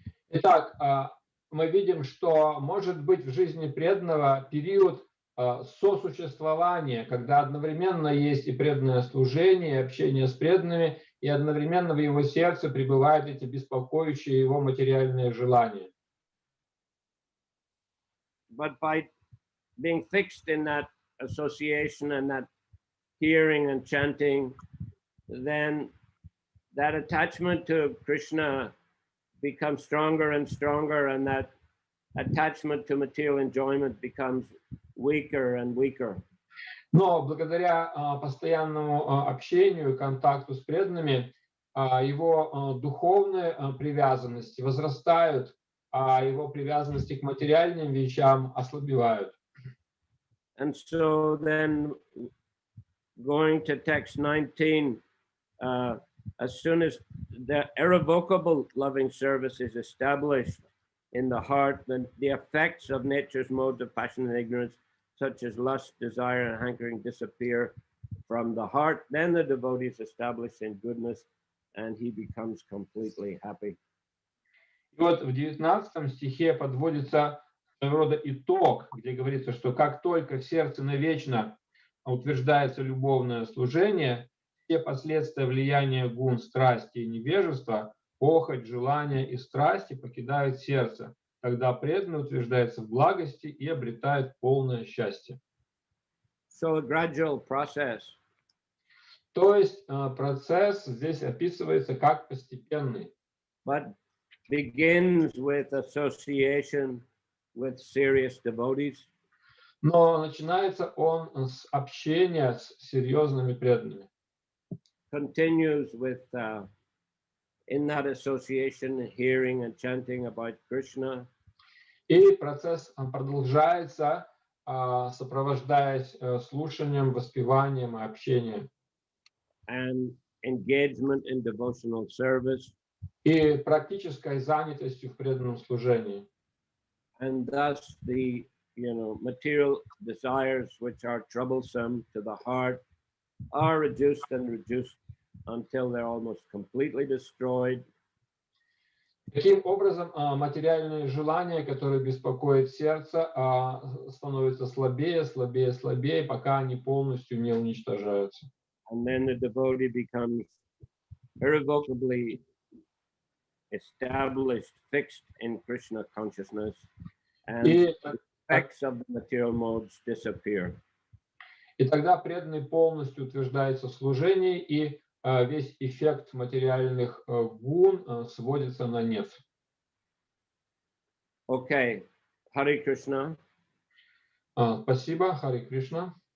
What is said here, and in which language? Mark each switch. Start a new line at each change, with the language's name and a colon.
Russian: Итак, мы видим, что может быть в жизни преданного период сосуществования, когда одновременно есть и преданное служение, и общение с преданными, и одновременно в его сердце пребывают эти беспокоящие его материальные желания.
English: But by being fixed in that association and that hearing and chanting, then that attachment to Krishna becomes stronger and stronger, and that attachment to material enjoyment becomes weaker and weaker.
Russian: Но благодаря постоянному общению, контакту с преданными, его духовные привязанности возрастают, а его привязанности к материальным вещам ослабевают.
English: And so then, going to text 19, as soon as the irrevocable loving service is established in the heart, then the effects of nature's modes of passion and ignorance, such as lust, desire, and hankering, disappear from the heart. Then the devotee is established in goodness, and he becomes completely happy.
Russian: И вот в 19 стихе подводится своего рода итог, где говорится, что как только в сердце навечно утверждается любовное служение, все последствия влияния гун, страсти и невежества, похоть, желания и страсти покидают сердце. Тогда преданный утверждается в благости и обретает полное счастье.
English: So a gradual process.
Russian: То есть процесс здесь описывается как постепенный.
English: But begins with association with serious devotees.
Russian: Но начинается он с общения с серьезными преданными.
English: Continues with in that association hearing and chanting about Krishna.
Russian: И процесс продолжается, сопровождаясь слушанием, воспеванием и общением.
English: And engagement in devotional service.
Russian: и практической занятостью в преданном служении.
English: And thus the material desires which are troublesome to the heart are reduced and reduced until they're almost completely destroyed.
Russian: Таким образом, материальные желания, которые беспокоят сердце, становятся слабее, слабее, слабее, пока они полностью не уничтожаются.
English: And then the devotee becomes irrevocably established, fixed in Krishna consciousness, and
Russian: И,
English: the effects of the material modes disappear.
Russian: и тогда преданный полностью утверждается в служении, и весь эффект материальных гун сводится на нет.
English: Okay, Hare Krishna.
Russian: Спасибо, Харе Кришна.